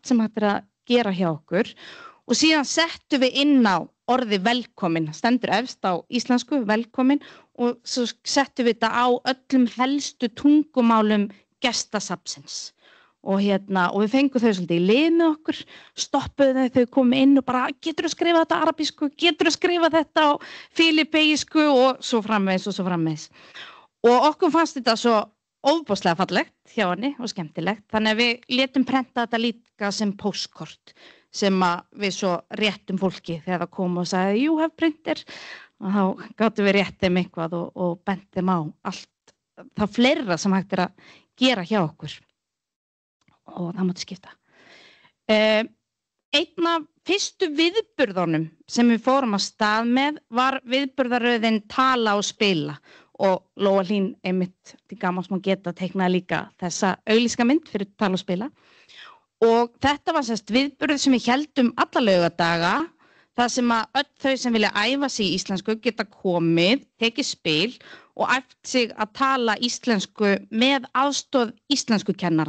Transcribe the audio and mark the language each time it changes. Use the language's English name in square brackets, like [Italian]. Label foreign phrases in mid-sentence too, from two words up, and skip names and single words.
[Icelandic] sem hægt að gera hjá okkur og síðan settum við inn á orði velkomin, stendur efst á íslensku velkomin og svo settum við þetta á öllum helstu tungumálum gestasafnsins og við fengum þau svolítið í lið með okkur, stoppuðu þau komu inn og bara geturðu skrifa þetta arabísku, geturðu skrifa þetta á filipeísku og svo framvegis. Og okkur fannst þetta svo ofboðslega fallegt hjá henni og skemmtilegt, þannig að við létum prenta þetta líka sem póstkort sem við svo réttum fólki þegar það kom og sagði [English] you have printer [Icelandic] og þá gátum við rétt þeim eitthvað og bent þeim á allt það fleira sem hægt að gera hjá okkur og það mátti skipta. Einn af fyrstu viðburðunum sem við fórum á stað með var viðburðaröðin Tala og spila og Lóa Hlín einmitt til gamans má geta teiknaði líka þessa auglýska mynd fyrir Tala og spila og þetta var viðburður sem við héldum alla laugadaga það sem öll þau sem vilja æfa sig í íslensku geta komið, tekið spil og æft sig að tala íslensku með aðstoð íslenskukennara.